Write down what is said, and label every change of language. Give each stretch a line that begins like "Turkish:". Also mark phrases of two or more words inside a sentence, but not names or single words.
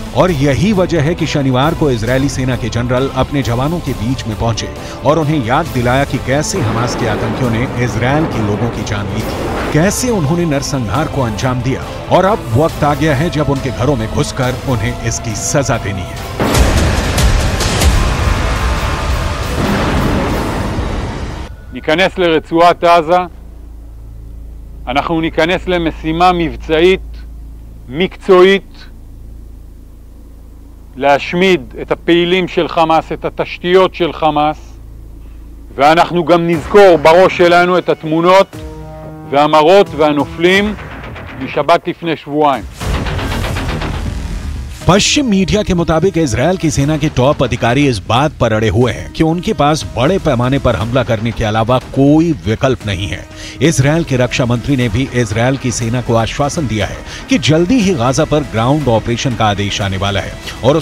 Hindi: और यही वजह है कि शनिवार को इजरायली सेना के जनरल अपने जवानों के बीच में पहुंचे और उन्हें याद दिलाया कि कैसे हमास के आतंकियों ने इजरायल के लोगों की जान ली थी, कैसे उन्होंने नरसंहार को अंजाम दिया और अब वक्त आ गया है जब उनके घरों में घुसकर उन्हें इसकी सजा देनी है।
Hebrew: ניכנס לרצועת עזה, אנחנו ניכנס למשימה מבצעית, מקצועית, להשמיד את הפעילים של חמאס, את התשתיות של חמאס, ואנחנו גם נזכור בראש שלנו את התמונות והמראות והנופלים משבת לפני שבועיים.
Hindi: पश्चिम मीडिया के मुताबिक इजरायल की सेना के टॉप अधिकारी इस बात पर अड़े हुए हैं कि उनके पास बड़े पैमाने पर हमला करने के अलावा कोई विकल्प नहीं है। इजरायल के रक्षा मंत्री ने भी इजरायल की सेना को आश्वासन दिया है कि जल्दी ही गाजा पर
English: ground operation
Hindi: का आदेश आने वाला है और उसके